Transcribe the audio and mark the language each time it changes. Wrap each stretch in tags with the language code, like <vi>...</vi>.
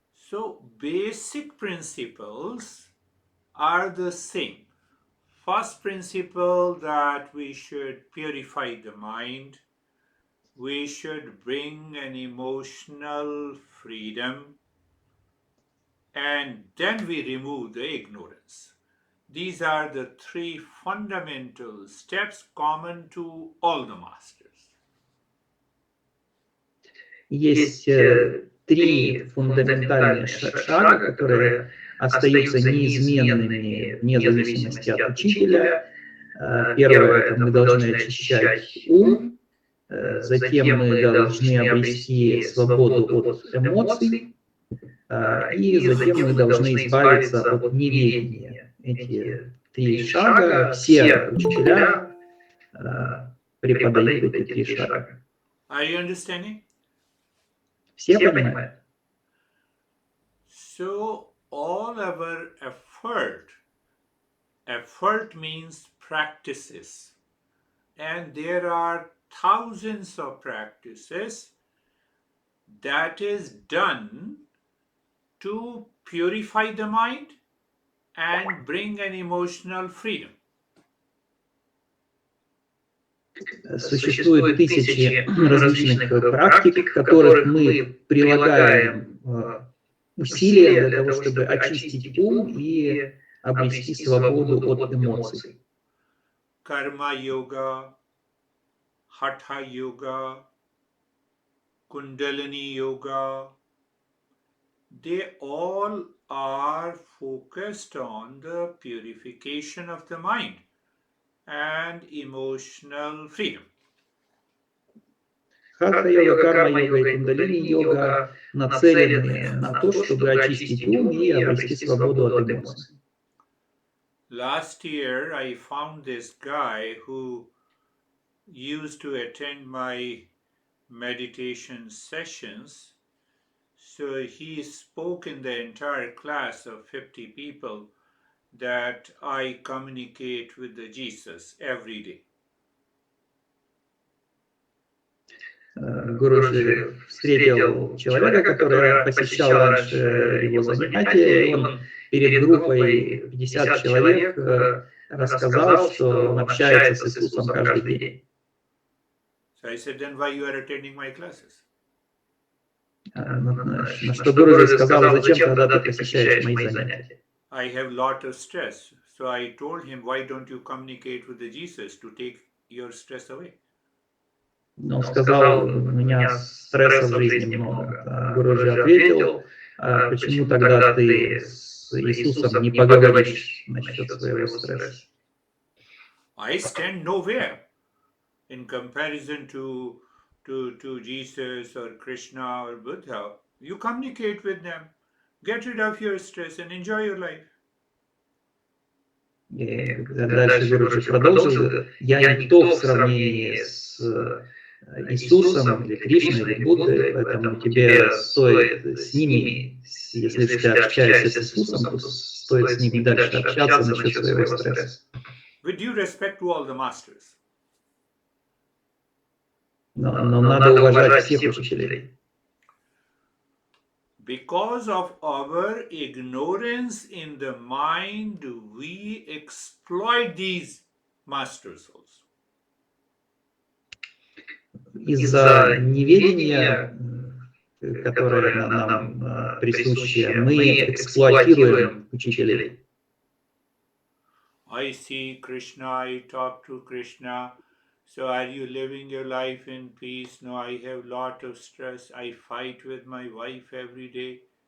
<en>So basic principles are the same. First principle that we should purify the mind, we should bring an emotional freedom, and then we remove the ignorance. These are the 3 fundamental steps common to all the masters.</en> <ru>Есть 3 фундаментальных шага, которые остаются неизменными вне зависимости от учителя. Первое, это мы должны очищать ум, затем мы должны обрести свободу от эмоций, и затем мы должны избавиться от неведения. Эти 3 шага, все учителя преподают эти 3 шага.</ru> <en>Are you understanding?</en> <ru>Все понимают?</ru> <en>So all our effort means practices, and there are thousands of practices that is done to purify the mind and bring an emotional freedom.</en> <ru>Существует тысячи различных практик, в которых мы прилагаем усилия для того, чтобы очистить ум и обрести свободу от эмоций.</ru> <en>Karma-yoga, Hatha-yoga, Kundalini yoga, they all are focused on the purification of the mind and emotional freedom.</en> <ru>Хатха-йога, карма-йога и кундалини-йога нацелены на то, чтобы очистить ум и обрести свободу от эмоций.</ru> <en>Last year, I found this guy who used to attend my meditation sessions. So he spoke in the entire class of 50 people that I communicate with the Jesus every day.</en> <ru>Гуруджи встретил человека, который посещал раньше его занятия, и он перед группой 50 человек рассказал, что он общается с Иисусом каждый день.</ru> <en>So I said, then why you are attending my classes?</en> <ru>На что Гуруджи сказал, зачем тогда ты посещаешь мои занятия?</ru> <en>I have lot of stress. So I told him, why don't you communicate with the Jesus to take your stress away?</en> <ru>Он сказал, у меня стресса в жизни много. Гуруджи ответил, почему тогда ты с Иисусом не поговоришь насчет своего стресса?</ru> <en>I stand nowhere in comparison to Jesus or Krishna or Buddha. You communicate with them, get rid of your stress and enjoy your life.</en> <ru>И дальше Гуруджи продолжил, я никто в сравнении с Иисусом или Кришной или Буддой, поэтому тебе стоит с ними, если ты общаешься с Иисусом, то стоит с ними дальше общаться насчет своего стресса.</ru> <en>With due respect to all the masters.</en> <ru>Но надо уважать всех учителей.</ru> <en>Because of our ignorance in the mind, we exploit these master souls.</en> <ru>Из-за неведения, которое нам присуще, мы эксплуатируем учителей.</ru> <en>I see Krishna, I talk to Krishna. So are you living your life in peace? No, I have lot of stress. I fight with my wife every day.</en>